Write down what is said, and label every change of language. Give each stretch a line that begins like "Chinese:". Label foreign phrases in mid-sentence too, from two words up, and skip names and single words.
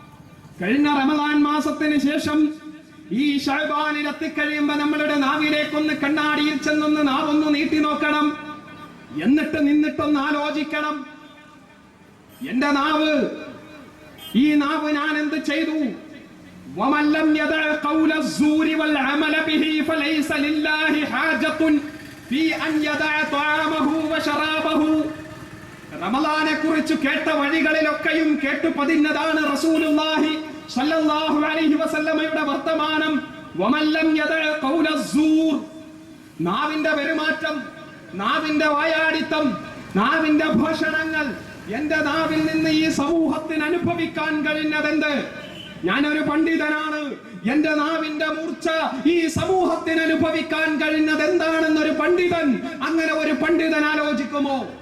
Malayalam: കഴിഞ്ഞ റമദാൻ മാസത്തിന് ശേഷം ഈ ശഅബാനിൽ എത്തിക്കഴിയുമ്പോ നമ്മളുടെ നാവിലേക്കൊന്ന് കണ്ണാടിയിൽ ചെന്നൊന്ന് നാവൊന്ന് നീട്ടി നോക്കണം. എന്നിട്ട് നിന്നിട്ടൊന്ന് ആലോചിക്കണം, എന്റെ നാവ്, ഈ നാവ് ഞാൻ എന്ത് ചെയ്തു?
Arabic: وَمَنْ لَمْ يَدَعْ قَوْلَ الزُّورِ وَالْعَمَلَ بِهِ فَلَيْسَ لِلَّهِ حَاجَةٌ فِي أَنْ يَدَعَ طَعَامَهُ وَشَرَابَهُ.
Malayalam: റമളാനെ കുറിച്ച് കേട്ട വഴികളിലൊക്കെയും കേട്ടു പതിഞ്ഞതാണ്
Arabic: رسول الله صلى الله عليه وسلم
Malayalam: വർത്തമാനം.
Arabic: وَمَنْ لَمْ يَدَعْ قَوْلَ الزُّورِ,
Malayalam: നാവിന്റെ പെരുമാറ്റം, നാവിന്റെ വായാടിത്തം, നാവിന്റെ ഭാഷണങ്ങൾ, എന്റെ നാവിൽ നിന്ന് ഈ സമൂഹത്തിന് അനുഭവിക്കാൻ കഴിഞ്ഞതെന്ത്? ഞാനൊരു പണ്ഡിതനാണ്, എന്റെ നാവിന്റെ മൂർച്ച ഈ സമൂഹത്തിന് അനുഭവിക്കാൻ കഴിഞ്ഞത് എന്താണെന്നൊരു പണ്ഡിതൻ, അങ്ങനെ ഒരു പണ്ഡിതൻ ആലോചിക്കുമോ?